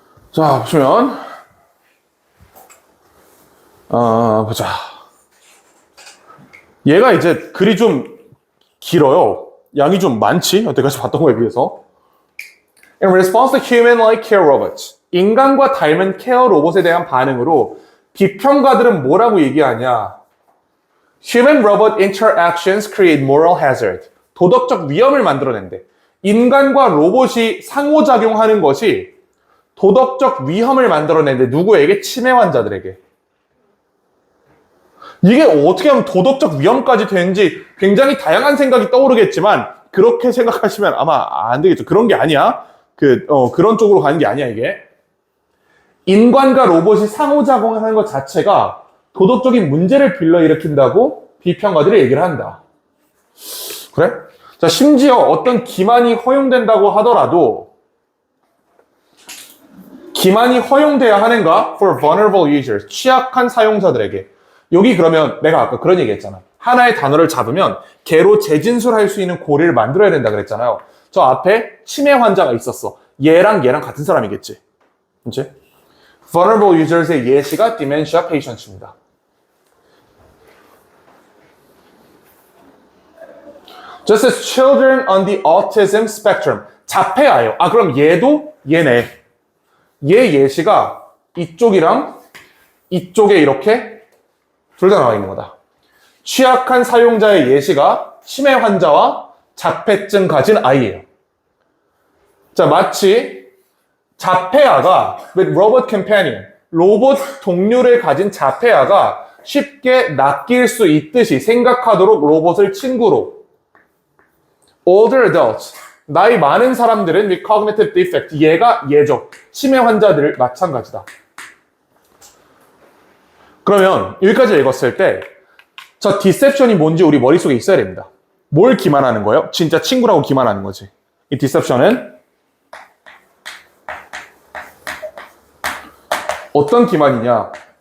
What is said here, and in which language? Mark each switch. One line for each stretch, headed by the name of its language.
Korean: 자, 보시면 보자. 얘가 이제 글이 좀 길어요. 양이 좀 많지? 여태까지 봤던 거에 비해서.
English: In response to human-like care robots.
Korean: 인간과 닮은 케어 로봇에 대한 반응으로 비평가들은 뭐라고 얘기하냐?
English: Human-robot interactions create moral hazard.
Korean: 도덕적 위험을 만들어낸대. 인간과 로봇이 상호작용하는 것이 도덕적 위험을 만들어낸대. 누구에게? 치매 환자들에게. 이게 어떻게 하면 도덕적 위험까지 되는지 굉장히 다양한 생각이 떠오르겠지만 그렇게 생각하시면 아마 안 되겠죠. 그런 게 아니야. 그런 쪽으로 가는 게 아니야, 이게. 인간과 로봇이 상호작용하는 것 자체가 도덕적인 문제를 불러일으킨다고 비평가들이 얘기를 한다. 그래? 자, 심지어 어떤 기만이 허용된다고 하더라도 기만이 허용돼야 하는가?
English: For vulnerable users.
Korean: 취약한 사용자들에게. 여기 그러면 내가 아까 그런 얘기 했잖아. 하나의 단어를 잡으면 걔로 재진술할 수 있는 고리를 만들어야 된다 그랬잖아요. 저 앞에 치매 환자가 있었어. 얘랑 같은 사람이겠지. 그치?
English: Vulnerable users
Korean: 의 예시가
English: dementia patients
Korean: 입니다.
English: Just as children on the autism spectrum.
Korean: 자폐아예요. 아, 그럼 얘도 얘네. 얘 예시가 이쪽이랑 이쪽에 이렇게 둘 다 나와 있는 거다. 취약한 사용자의 예시가 치매 환자와 자폐증 가진 아이예요. 자, 마치 자폐아가
English: with robot companion,
Korean: 로봇 동료를 가진 자폐아가 쉽게 낚일 수 있듯이 생각하도록 로봇을 친구로.
English: Older adults,
Korean: 나이 많은 사람들은
English: with cognitive defect,
Korean: 얘죠. 치매 환자들 마찬가지다. 그러면 여기까지 읽었을 때 저 디셉션이 뭔지 우리 머릿속에 있어야 됩니다. 뭘 기만하는 거예요? 진짜 친구라고 기만하는 거지. 이 디셉션은 어떤 기만이냐?